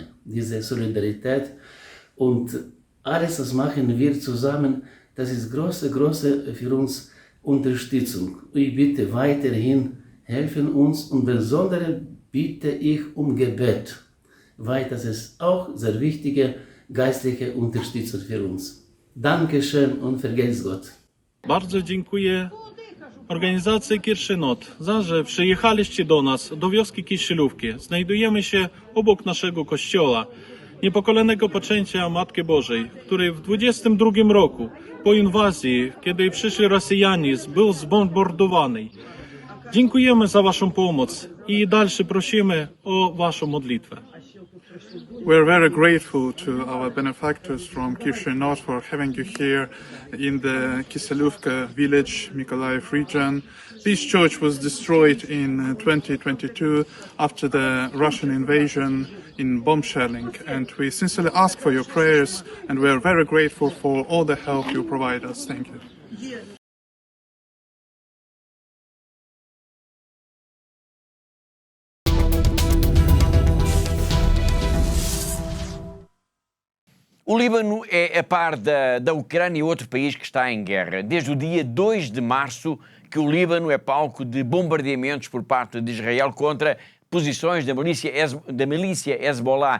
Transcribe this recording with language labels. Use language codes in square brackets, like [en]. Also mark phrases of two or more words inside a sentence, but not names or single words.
[de] Diese Solidarität und alles, was machen wir zusammen, das ist große für uns Unterstützung. Ich bitte weiterhin, helfen uns und besonders bitte ich um Gebet, weil das ist auch sehr wichtige geistliche Unterstützung für uns. Dankeschön und vergelt's Gott. [pl] Bardzo dziękuję organizacji Kirche Nord za, że przyjechaliście do nas, do wioski Kiszylówki. Znajdujemy się obok naszego kościoła, niepokolenego poczęcia Matki Bożej, który w 22 roku po inwazji, kiedy przyszli Rosjanie, był zbombardowany. Dziękujemy za waszą pomoc i dalsze prosimy o waszą modlitwę. [en] We're very grateful to our benefactors from Kirche Nord for having you here in the Kiseluvka village, Mykolaiv region. This church was destroyed in 2022 after the Russian invasion in bomb shelling, and we sincerely ask for your prayers, and we are very grateful for all the help you provide us. Thank you. [pt] O Líbano é, a par da Ucrânia, outro país que está em guerra. Desde o dia 2 de março que o Líbano é palco de bombardeamentos por parte de Israel contra posições da milícia Hezbollah.